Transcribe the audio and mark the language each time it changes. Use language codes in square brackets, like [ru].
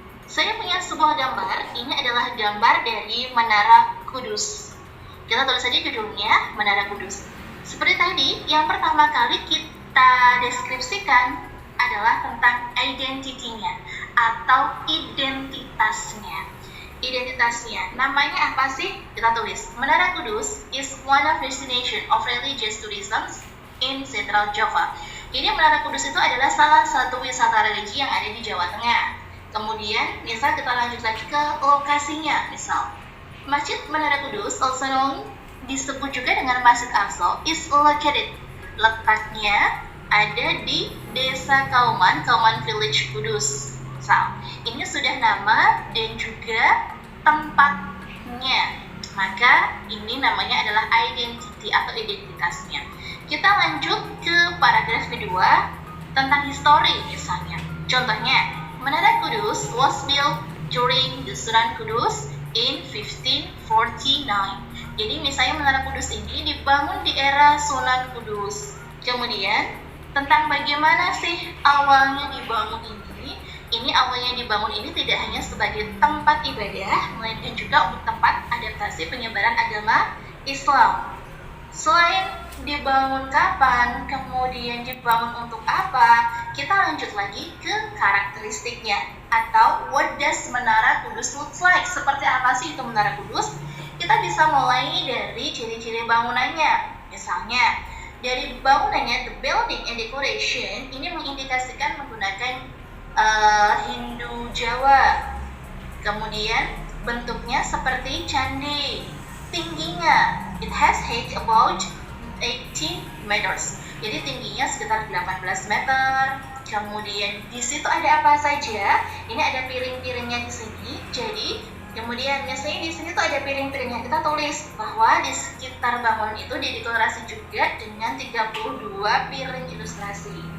[id] Saya punya sebuah gambar, ini adalah gambar dari Menara Kudus. Kita tulis saja judulnya, Menara Kudus. Seperti tadi, yang pertama kali kita deskripsikan adalah tentang identitinya atau identitasnya. Identitasnya, namanya apa sih? Kita tulis, [en] Menara Kudus is one of destination of religious tourism in Central Java. [id] Jadi Menara Kudus itu adalah salah satu wisata religi yang ada di Jawa Tengah. Kemudian, misal kita lanjut lagi ke lokasinya, misal Masjid Menara Kudus, [en] also known, [id] disebut juga dengan Masjid Aqsa, [en] is located. [id] Letaknya ada di Desa Kauman Village Kudus. Misal, ini sudah nama dan juga tempatnya. Maka ini namanya adalah identity atau identitasnya. Kita lanjut ke paragraf kedua tentang histori misalnya. Contohnya, [en] Menara Kudus was built during the Sunan Kudus in 1549. [id] Jadi misalnya Menara Kudus ini dibangun di era Sunan Kudus. Kemudian tentang bagaimana sih awalnya dibangun ini? Ini awalnya dibangun ini tidak hanya sebagai tempat ibadah, melainkan juga untuk tempat adaptasi penyebaran agama Islam. Selain dibangun kapan, kemudian dibangun untuk apa, kita lanjut lagi ke karakteristiknya atau [en] what does Menara Kudus looks like. [id] Seperti apa sih itu Menara Kudus? Kita bisa mulai dari ciri-ciri bangunannya. Misalnya, dari bangunannya, [en] the building and decoration [id] ini mengindikasikan menggunakan Hindu Jawa. Kemudian bentuknya seperti candi. Tingginya, [en] it has height about 18 meters. [id] Jadi tingginya sekitar 18 meter. Kemudian di situ ada apa saja? Ini ada piring-piringnya di sini. Jadi kemudian misalnya di sini tuh ada piring-piringnya. Kita tulis bahwa di sekitar bangunan itu didekorasi juga dengan 32 piring ilustrasi.